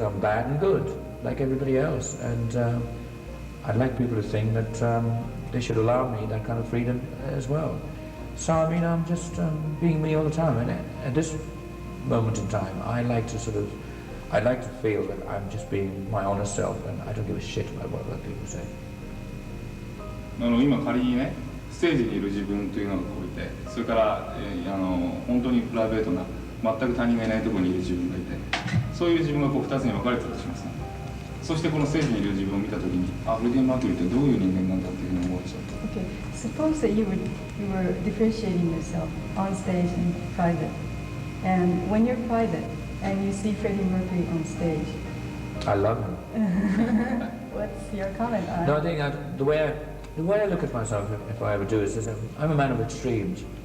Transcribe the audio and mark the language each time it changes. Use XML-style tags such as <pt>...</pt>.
<en>I'm bad and good, like everybody else, and I'd like people to think that they should allow me that kind of freedom as well. So I mean, I'm just being me all the time, and at this moment in time, I'd like to feel that I'm just being my honest self, and I don't give a shit about what other people say.</en> <ja>今仮にね、ステージにいる自分というのがこういて、それから本当にプライベートな全く他人がいないところにいる自分がいて、そういう自分がこう2つに分かれてたとしますね。そしてこのステージにいる自分を見たときに、あ、フレディ・マーキュリーってどういう人間なんだっていうふうに思うでしょう。</ja> <en>Okay, suppose that you were differentiating yourself on stage and private, and when you're private and you see Freddie Mercury on stage, I love him. what's your comment on? No, I think the way I look at myself, if I ever do, is I'm a man of extremes.</en>